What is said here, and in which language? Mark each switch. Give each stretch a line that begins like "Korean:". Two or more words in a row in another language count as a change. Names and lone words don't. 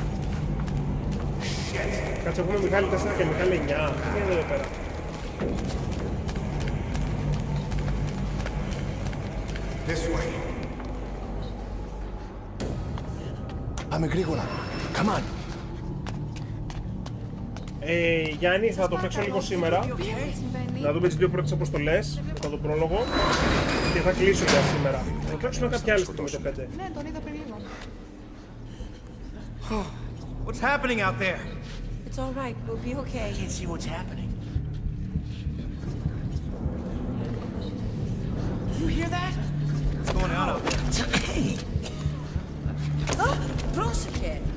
Greek: Κάτσε, πούμε Μιχάλη 4 και Μιχάλη 9. Τι είναι εδώ πέρα.
English: This way.
Greek: Πάμε γρήγορα.
English: Come on.
Greek: Γιάννη, θα το παίξω λίγο σήμερα. Να δούμε τις δύο πρώτες αποστολές, μετά τον πρόλογο. Και θα κλείσω για σήμερα. Θα παίξουμε κάποια άλλη στιγμή το 5. Ναι, τον είδα πριν λίγο.
English: What's happening out there? It's all right. We'll be okay. I can't see what's happening. You hear that? What's going on out there? Hey! Oh, Rosike!